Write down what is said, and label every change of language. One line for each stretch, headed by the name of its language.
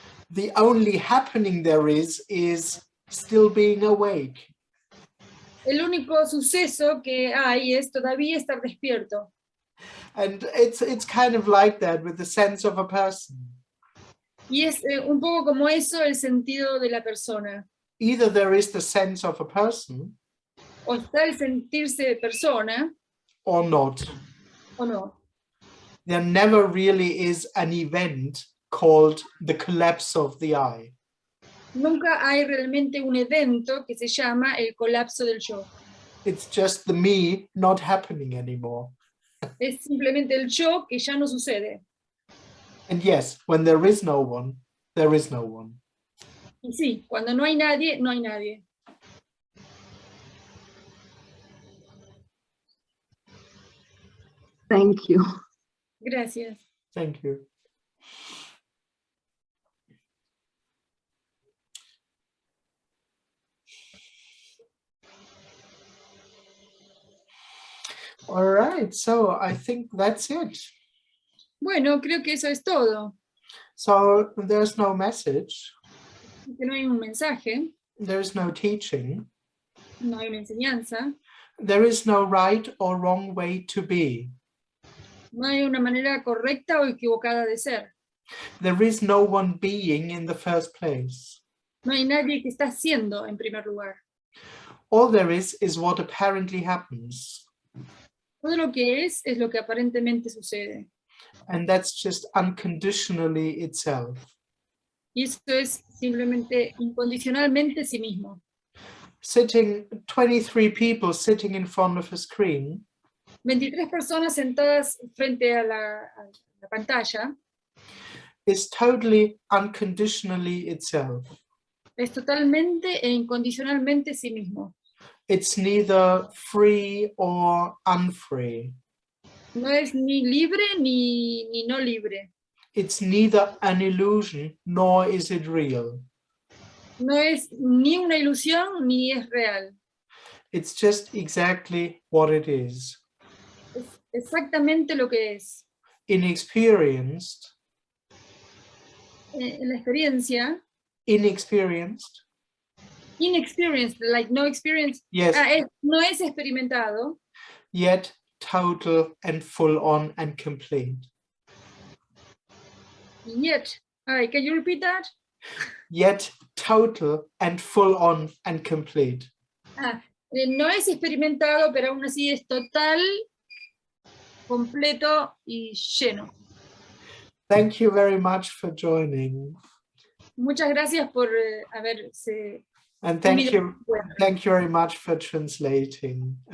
English: The only happening there is still being awake.
Spanish: El único suceso que hay es todavía estar despierto.
English: And it's kind of like that with the sense of a person.
Spanish: Y es un poco como eso el sentido de la persona.
English: Either there is the sense of a person
Spanish: O está el sentirse persona
English: or not.
Spanish: o no.
English: There never really is an event called the collapse of the I.
Spanish: Nunca hay realmente un evento que se llama el colapso del yo.
English: It's just the me not happening anymore.
Spanish: Es simplemente el yo que ya no sucede.
English: And yes, when there is no one, there is no one.
Spanish: Y sí, cuando no hay nadie, no hay nadie.
English: Thank you.
Spanish: Gracias.
English: Thank you. All right, so I think that's it.
Spanish: Bueno, creo que eso es todo.
English: So there's no message,
Spanish: Que no hay un mensaje,
English: there's no teaching,
Spanish: no hay una enseñanza,
English: there is no right or wrong way to be.
Spanish: no hay una manera correcta o equivocada de ser.
English: There is no one being in the first place.
Spanish: No hay nadie que está siendo en primer lugar.
English: All there is what apparently happens.
Spanish: Todo lo que es lo que aparentemente sucede.
English: And that's just unconditionally itself.
Spanish: Y eso es simplemente incondicionalmente sí mismo.
English: 23 people sitting in front of a screen
Spanish: 23 personas sentadas frente a la pantalla
English: is totally unconditionally itself.
Spanish: es totalmente e incondicionalmente sí mismo.
English: It's neither free or unfree.
Spanish: No es ni libre ni no libre.
English: It's neither an illusion nor is it real.
Spanish: No es ni una ilusión ni es real.
English: It's just exactly what it is.
Spanish: Es exactamente lo que es.
English: Inexperienced,
Spanish: En la experiencia,
English: inexperienced, inexperienced, like no experience, yes,
Spanish: no es experimentado,
English: yet total and full on and complete. yet, can you repeat that? Yet total and full on and complete.
Spanish: No es experimentado, pero aún así es total, completo y lleno.
English: Thank you very much for joining.
Spanish: Muchas gracias por haberse
English: And
Spanish: unido.
English: thank you very much for translating.